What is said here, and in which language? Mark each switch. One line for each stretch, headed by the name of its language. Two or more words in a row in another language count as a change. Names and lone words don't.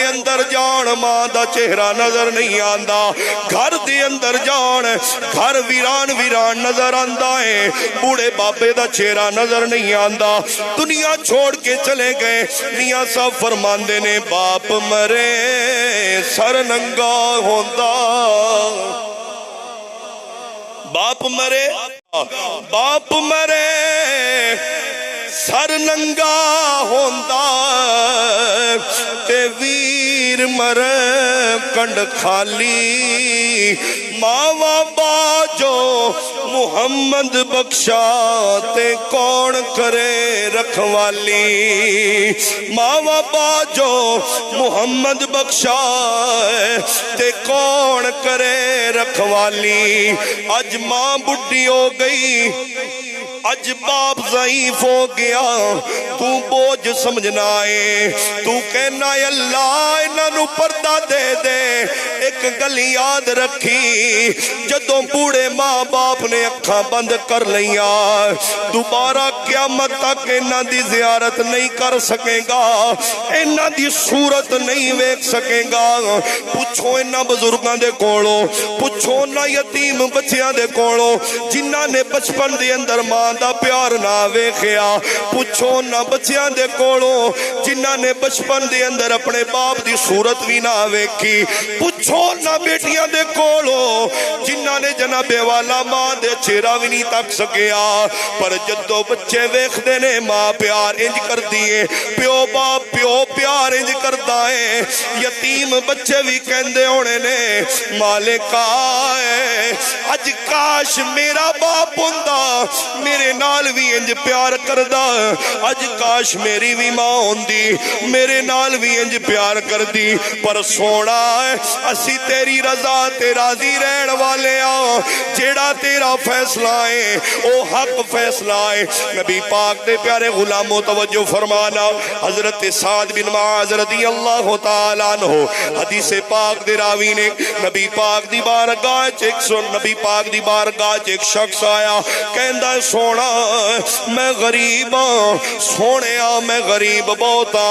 Punjabi: اندر جان ماں دا چہرہ نظر نہیں آندا، گھر دے اندر جان گھر ویران ویران نظر آندا ہے، بوڑھے بابے دا چہرہ نظر نہیں آندا، دنیا چھوڑ کے چلے گئے، میاں صاحب فرماندے نے باپ مرے سر ننگا ہوندا، باپ مرے باپ مرے سر ننگا ہوندا تے ویر مرے کنڈ خالی ماوا باجو محمد بخشا تے کون کرے رکھوالی ماوا باجو محمد بخشا تے کون کرے رکھوالی اج ماں بڈھی ہو گئی اج باپ ضعیف ہو گیا تو بوجھ سمجھنا ہے تو کہنا ہے اللہ انہاں نو پردہ دے دے ایک گل یاد رکھی جدوں بوڑھے ماں باپ نے اکھاں بند کر لیا دوبارہ قیامت تک انہاں دی زیارت نہیں کر سکے گا انہاں دی صورت نہیں ویکھ سکے گا پوچھو انہاں بزرگاں دے کولوں پوچھو نہ یتیم بچیاں دے کولوں جنہاں نے بچپن دے اندر ماں دا پیار نہ ویکھیا پوچھو نہ بچیاں دے کولوں جنہاں نے بچپن دے اندر اپنے باپ دی صورت بھی نہ ویکھی پوچھو نہ بیٹیاں دے کولوں جنہاں نے جناب والا ماں دے چہرہ بھی نہیں تک سکیا پر جدو بچے ویکھدے نے ماں پیار انج کر دیے پیو باپ پیو پیار انج کردا ہے یتیم بچے بھی کہندے ہونے نے مالکا اج کاش میرا باپ ہوندا میرے نال بھی انج پیار کردا اج کاش میری بھی ماں ہوندی میرے نال بھی انج پیار کردی پر سونا اسی تیری رضا تے راضی رہن والے آں جیڑا تیرا فیصلہ ہے او حق فیصلہ ہے نبی پاک دے پیارے غلاموں توجہ فرمانا حضرت سعد بن معاذ
Arabic: رضی اللہ تعالیٰ عنہ
Punjabi: حدیث پاک دے راوی نے نبی پاک دی بارگاہ نبی پاک دی بارگاہ ایک شخص آیا کہندا سونا میں غریب ہاں سونیا میں غریب بہت ہاں